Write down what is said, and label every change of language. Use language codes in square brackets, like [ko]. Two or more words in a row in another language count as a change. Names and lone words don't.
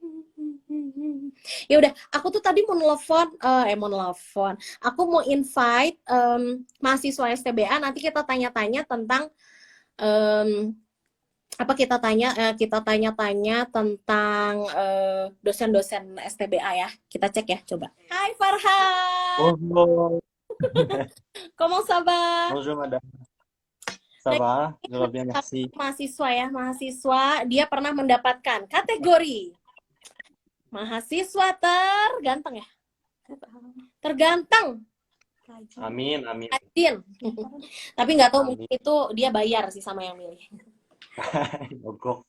[id] Ya udah, aku tuh tadi mau nelfon, aku mau invite mahasiswa STBA, nanti kita tanya-tanya tentang kita tanya-tanya tentang dosen-dosen STBA ya. Kita cek ya, coba. Hai Farhan. [fr] Bonjour. Comment ça va? Bonjour madame. Ça va? Je vais bien, merci. [id] Mahasiswa, dia pernah mendapatkan kategori mahasiswa terganteng ya? Terganteng. Amin. Rajin. Tapi nggak tahu, mungkin itu dia bayar sih sama yang milih. Mogok.